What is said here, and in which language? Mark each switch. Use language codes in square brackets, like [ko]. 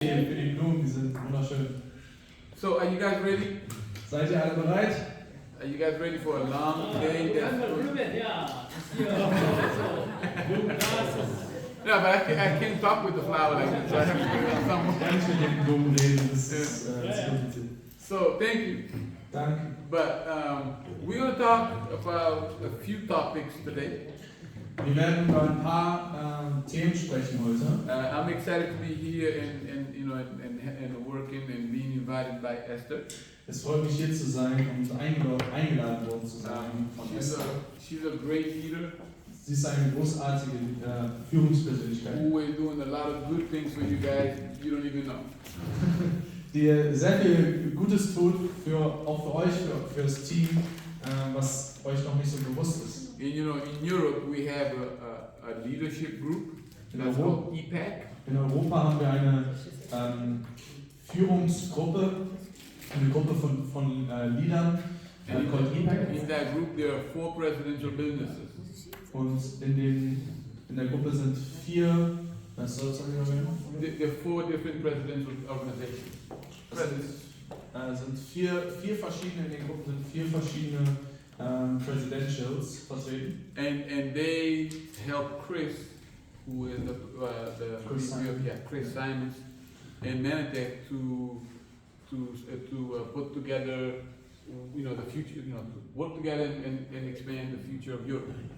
[de] die Blumen, die sind wunderschön. [en] So, are you guys ready? [de] Seid ihr alle bereit? [en] Are you guys ready for a long day? Yeah, but I can't talk with the flower like this. I have to do it somewhere. [de] Kann ich mit den Blumen reden, das ist kompliziert. [en] So, thank you. [de] Danke. [en] But we're going to talk about a few topics today. [de] Wir werden über ein paar Themen sprechen heute. [en] I'm excited to be here and working and being invited by Esther. [de] Es freut mich hier zu sein und eingeladen worden zu sein von Esther. [en] She's a great leader. [de] Sie ist eine großartige Führungspersönlichkeit. [en] Who is doing a lot of good things for you guys you don't even know. [de] Die sehr viel Gutes tut, auch für euch, für das Team, was euch noch nicht so bewusst ist. [en] And in Europe we have a leadership group that's called EPAC. [de] In Europa haben wir eine Führungsgruppe, eine Gruppe von Leadern, called EPAC. [en] In that group there are 4 presidential businesses. [de] Und in der Gruppe sind 4, was soll ich sagen? [en] There are 4 different presidential organizations. [de] Sind vier verschiedene, in den Gruppen sind 4 verschiedene Presidentials vertreten. [en] And they help Chris, who is Chris Simons, and Manatech to put together, the future, to work together and expand the future of Europe.